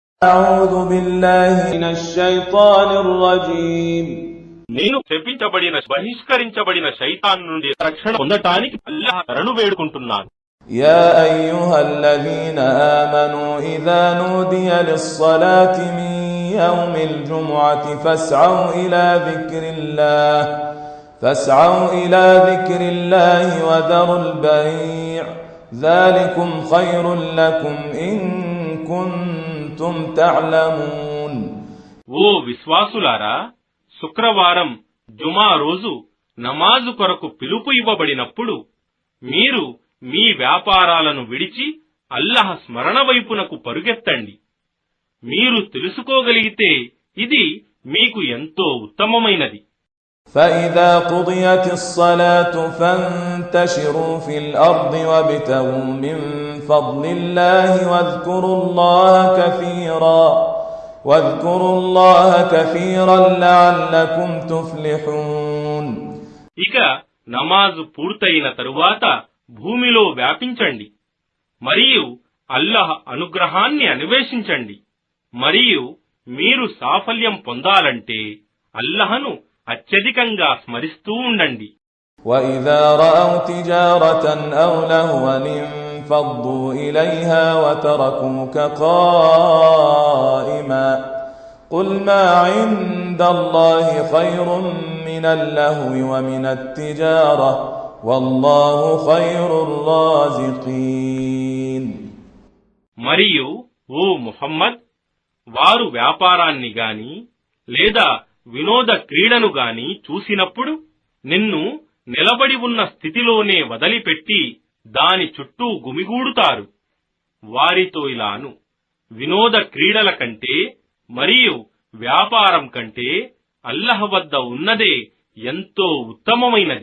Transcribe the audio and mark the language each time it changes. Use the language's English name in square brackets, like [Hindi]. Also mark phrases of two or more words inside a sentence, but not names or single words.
[Arabic] أعوذ بالله من الشيطان الرجيم [Telugu] నేను శపించబడిన బహిష్కరించబడిన శైతాన్ నుండి రక్షణ పొందటానికి అల్లాహ్ శరణు వేడుకుంటున్నాను. [Arabic] يا أيها الذين آمنوا إذا نودي للصلاة من يوم الجمعة فاسعوا إلى ذكر الله وذروا البيع ذلكم خير لكم إن كنتم تعلمون. [Telugu] ఓ విశ్వాసులారా, శుక్రవారం జుమా రోజు నమాజు కొరకు పిలుపు ఇవ్వబడినప్పుడు మీరు మీ వ్యాపారాలను విడిచి అల్లాహ్ స్మరణ వైపునకు పరుగెత్తండి. మీరు తెలుసుకోగలిగితే ఇది మీకు ఎంతో ఉత్తమమైనది. [Arabic] فإذا قضيت الصلاة فانتشروا في الأرض وابتغوا من فضل الله واذكروا الله كثيرا لعلكم تفلحون. [Telugu] ఇక నమాజు పూర్తయిన తరువాత భూమిలో వ్యాపించండి మరియు అల్లాహ్ అనుగ్రహాన్ని అన్వేషించండి. మరియు మీరు సాఫల్యం పొందాలంటే అల్లాహ్ను అత్యధికంగా స్మరిస్తూ ఉండండి. [Arabic] وَإِذَا رَأَوْا تِجَارَةً أَوْ لَهْوًا انفَضُّوا إِلَيْهَا وَتَرَكُوكَ قَائِمًا قُلْ مَا عِندَ اللَّهِ خَيْرٌ مِنَ اللَّهْوِ وَمِنَ التِّجَارَةِ وَاللَّهُ خَيْرُ الرَّازِقِينَ. [Telugu] మరియు ఓ ముహమ్మద్, వారు వ్యాపారాన్ని గాని లేదా వినోద క్రీడను గాని చూసినప్పుడు నిన్ను నిలబడి ఉన్న స్థితిలోనే వదిలిపెట్టి దాని చుట్టూ గుమిగూడుతారు. వారితో ఇలాను, వినోద క్రీడల కంటే మరియు వ్యాపారం కంటే అల్లాహ్ వద్ద ఉన్నదే ఎంతో ఉత్తమమైనది.